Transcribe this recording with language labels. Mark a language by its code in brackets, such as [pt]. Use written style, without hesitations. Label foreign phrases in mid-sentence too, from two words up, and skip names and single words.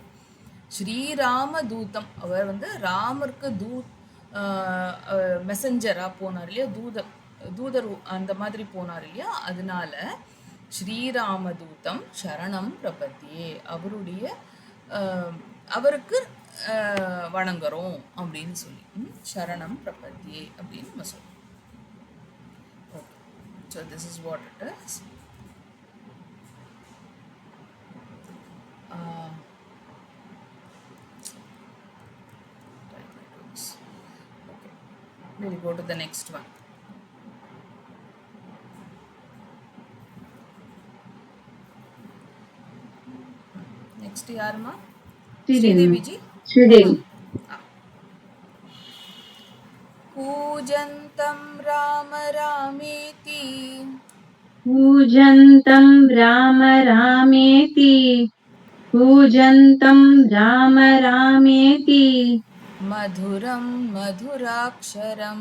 [sa] श्रीराम दूतं, [ta] அவர் வந்து ராமருக்கு மெசஞ்சராக போனார் இல்லையா, தூதர் அந்த மாதிரி போனார் இல்லையா, அதனால [sa] श्रीरामदूतं शरणं प्रपद्ये, [ta] அவருக்கு வணங்குறோம் அப்படின்னு சொல்லி [sa] शरणं प्रपद्ये [ta] அப்படின்னு நம்ம சொல்றோம். [en] okay, so this is what it is. Okay, we'll go to the next one. [ta] Next யாருமா? ஸ்ரீதேவி ஜி. ஸ்ரீதேவி. [sa] पूजन्तं राम रामेति, पूजन्तं राम रामेति, पूजन्तं राम रामेति, मधुरं मधुराक्षरम्,